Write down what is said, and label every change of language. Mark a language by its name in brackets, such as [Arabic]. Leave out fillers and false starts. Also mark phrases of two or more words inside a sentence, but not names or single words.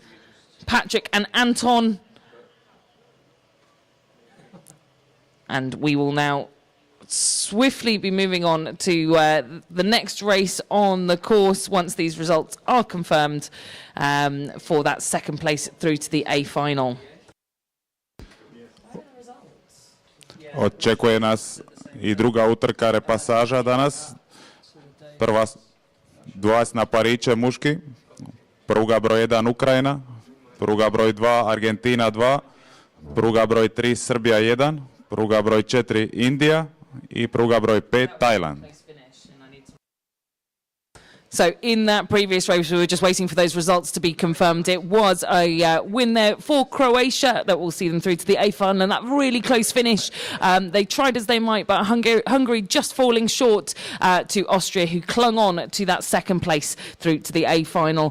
[English] Patrick and Anton. And we will now swiftly be moving on to the next race on the course once these results are confirmed for that second place through to the A final. [Croatian] Očekuje nas i druga utrka repasaža danas. Prva dvojec na pariće muški. Pruga broj 1 Ukrajina, pruga broj 2 Argentina 2, pruga broj 3 Srbija 1, pruga broj 4 Indija i pruga broj 5 Tajland. [English] So in that previous race, we were just waiting for those results to be confirmed. It was a win there for Croatia that will see them through to the A final, and that really close finish. They tried as they might, but Hungary just falling short to Austria, who clung on to that second place through to the A final.